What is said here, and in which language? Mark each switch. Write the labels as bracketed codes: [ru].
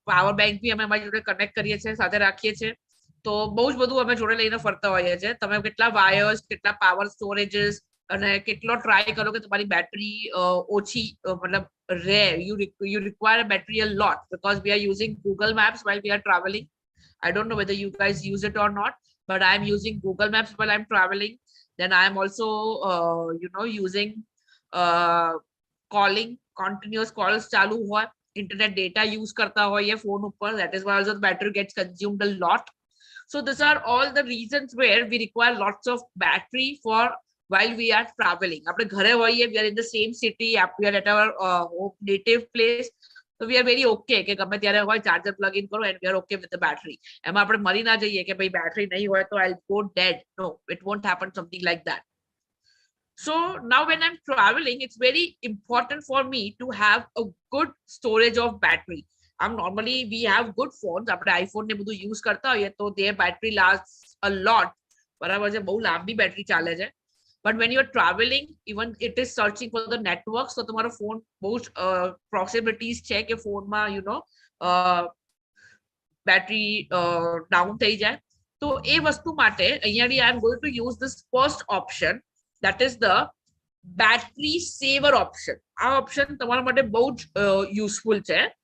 [gu] Power bank બી અમે અમારી જોડે કનેક્ટ કરીએ છીએ, સાથે રાખીએ છીએ. તો બહુ જ બધું અમે જોડે લઈને ફરતા હોઈએ છીએ. તમે કેટલા વાયર્સ, કેટલા પાવર સ્ટોરેજીસ અને કેટલો ટ્રાય કરો કે તમારી બેટરી ઓછી મતલબ રહે. [en] You require a battery a lot because we are using Google Maps while we are traveling. I don't know whether you guys use it or not, but I am using Google Maps while I'm traveling. Then I am also using calling, continuous calls [gu] ચાલુ હોય, [en] internet data use [gu] કરતા હોઈએ phone ઉપર. [en] That is why also the battery gets consumed a lot. So these are all the reasons where we require lots of battery for while we are traveling. [gu] આપણે ઘરે હોઈએ, [en] we are in the same city, we are at our native place, so we are very okay [gu] કે ગમે ત્યારે હોય charger plug in કરો [en] and we are okay with the battery. [gu] એમાં આપણે મરી ના જઈએ કે ભાઈ બેટરી નહીં હોય તો [en] I'll go dead. No, it won't happen something like that. So now when I'm traveling, it's very important for me to have a good storage of battery. Normally we have good phones, [gu] આપણે iPhone ને બધું use કરતા હોઈએ તો [en] their battery lasts a lot, [gu] બરાબર છે, બહુ લાંબી બેટરી ચાલે છે. [en] But when you're traveling, even it is searching for the network, so [gu] તમારો ફોન બહુ જ possibilities છે કે ફોનમાં બેટરી ડાઉન થઈ જાય. તો એ વસ્તુ માટે અહીંયાથી [en] I am going to use this first option, that is the battery saver option. [gu] આ option તમારા માટે બહુ જ useful છે.